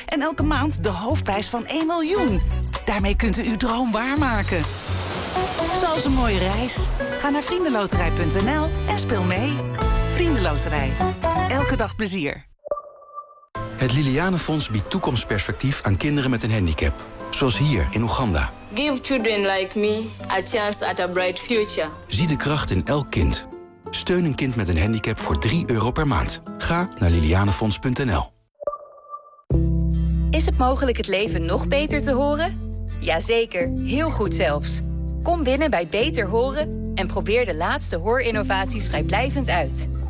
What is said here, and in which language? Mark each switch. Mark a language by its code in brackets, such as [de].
[nl] en elke maand de hoofdprijs van 1 miljoen. Daarmee kunt u uw droom waarmaken. Zoals een mooie reis. Ga naar vriendenloterij.nl en speel mee. VriendenLoterij. Elke dag plezier. Het Liliane Fonds biedt toekomstperspectief aan kinderen met een handicap. Zoals hier in Oeganda. [en] Give children like me a chance at a bright future. [nl] Zie de kracht in elk kind. Steun een kind met een handicap voor €3 per maand. Ga naar lilianefonds.nl. Is het mogelijk het leven nog beter te horen? Jazeker, heel goed zelfs. Kom binnen bij Beter Horen en probeer de laatste hoorinnovaties vrijblijvend uit.